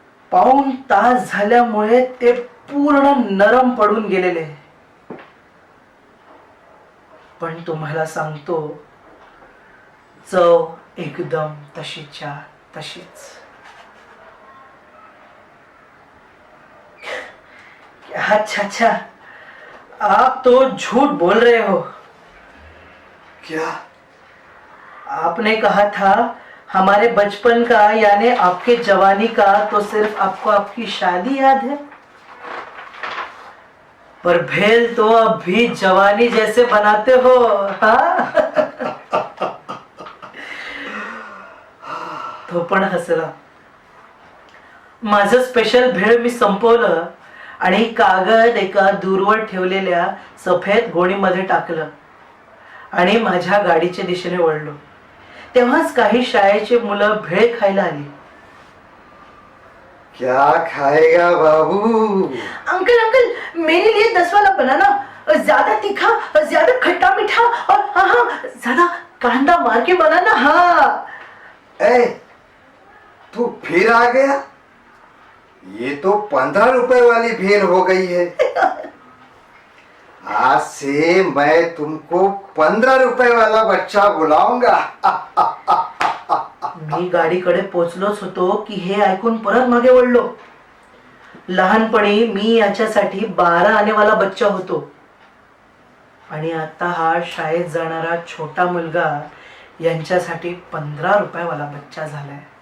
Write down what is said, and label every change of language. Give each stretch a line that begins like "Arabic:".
Marathi: पाऊण तास झाल्यामुळे ते पूर्ण नरम पडून गेलेले. पण तुम्हाला सांगतो, चव एकदम तशीच्या तशीच.
Hindi: अच्छा अच्छा, आप तो झूठ बोल रहे हो. क्या? आपने कहा था हमारे बचपन का यानी आपके जवानी का तो सिर्फ आपको आपकी शादी याद है, पर भेल तो अब भी जवानी जैसे बनाते हो. हाँ?
Marathi: तो पण हसला. माझं स्पेशल भेळ मी संपवलं आणि कागद एका दूरवर ठेवलेल्या सफेद गोणीमध्ये टाकलं आणि माझ्या गाडीच्या दिशेने वळलो. तेव्हाच काही शाळेची मुलं भेळ खायला आली.
Hindi: क्या खाएगा बाबू? अंकल अंकल, मेरे लिए 10 वाला बनाना, ज्यादा तीखा, ज्यादा खट्टा मीठा और हाँ हाँ ज्यादा कांदा मार के बनाना. हाँ. ए, तू फिर आ गया? ये तो 15 रुपए वाली भेल हो गई है. आज से मैं तुमको 15 रुपए वाला बच्चा बुलाऊंगा.
Marathi: मी गाडीकडे पोचलोच होतो की हे ऐकून परत मागे वळलो. लहानपणी मी याच्यासाठी
Hindi: 12 आनेवाला बच्चा
Marathi: होतो आणि आता हा शाळेत जाणारा छोटा मुलगा यांच्यासाठी 15 रुपयावाला बच्चा झालाय.